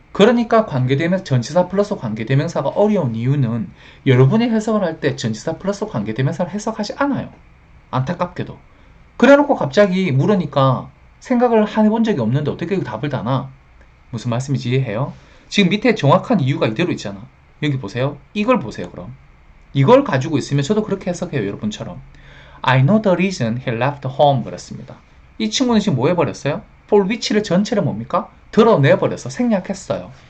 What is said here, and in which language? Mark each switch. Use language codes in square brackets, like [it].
[ko] 그러니까 관계대명사, 전치사 플러스 관계대명사가 어려운 이유는 여러분이 해석을 할 때 전치사 플러스 관계대명사를 해석하지 않아요. 안타깝게도. 그래놓고 갑자기 물으니까 생각을 해본 적이 없는데 어떻게 답을 다나? 무슨 말씀인지 이해해요? 지금 밑에 정확한 이유가 이대로 있잖아. 여기 보세요. 이걸 보세요, 그럼. 이걸 가지고 있으면 저도 그렇게 해석해요, 여러분처럼. [en] I know the reason he left home [ko] 그랬습니다. 이 친구는 지금 뭐 해버렸어요? for which를 전체를 뭡니까? 드러내버려서 생략했어요.